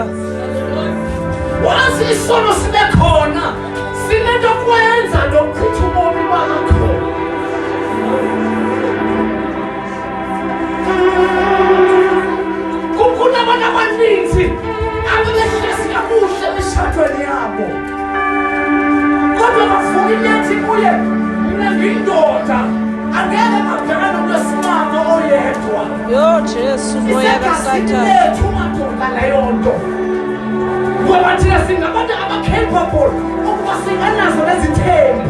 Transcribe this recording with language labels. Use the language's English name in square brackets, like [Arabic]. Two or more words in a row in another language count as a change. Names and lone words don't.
[Xhosa] Once isono sibe khona sinento kwenza nokuchitha ubomi bakho. Kunabantu abaninzi ababehlezi kakuhle emishadweni yabo, kodwa bavuka inyathi [Zulu] kuye mina ngiyindoda angeke ngabhekana nomuntu wesimame oyedwa. [Xhosa] Yo Jesu, moya kaSathane. Lethu madoda leyo nto. [Zulu] Ngoba thina singabantu aba-capable ukuba singanazo lezithembu.